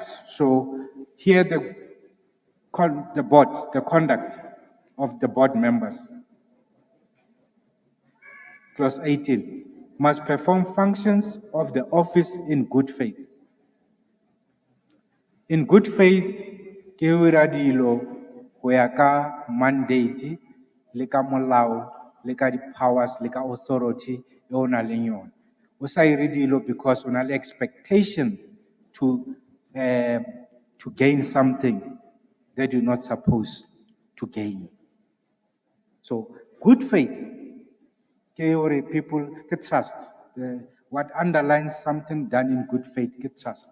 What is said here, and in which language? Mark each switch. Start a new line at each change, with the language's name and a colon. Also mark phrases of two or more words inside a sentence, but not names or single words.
English: So here the board, the conduct of the board members. Clause 18 must perform functions of the office in good faith. In good faith,
Southern Sotho: ke ho ira dilo ho ya ka mandate le ka molao le ka di-powers le ka authority e o nang le yona. O sa ire dilo
English: because
Southern Sotho: o na le
English: expectation to gain something that you're not supposed to gain. So good faith, people get trust. What underlines something done in good faith, get trust.